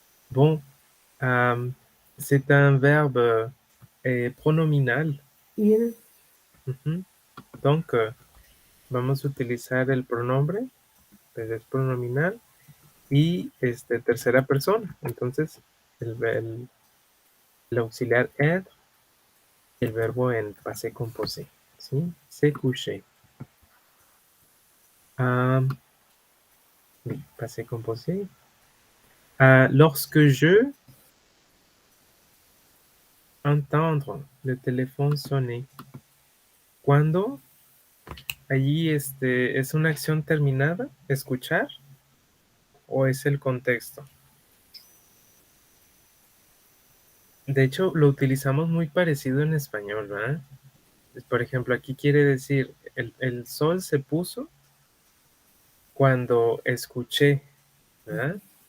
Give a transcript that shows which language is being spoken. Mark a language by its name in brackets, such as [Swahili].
[French] Bon, c'est un verbe pronominal. [Spanish] Ir. Ujú. Donc, vamos a utilizar el pronombre, pues es pronominal, y tercera persona. Entonces, el auxiliar être, el verbo en passé composé. ¿Sí? [French] Se couché. Oui, passé composé. Lorsque je entendre le téléphone sonner. [Spanish] Cuando allí es una acción terminada, escuchar, o es el contexto. De hecho, lo utilizamos muy parecido en español, ¿verdad? Por ejemplo, aquí quiere decir, el sol se puso cuando escuché, ¿verdad?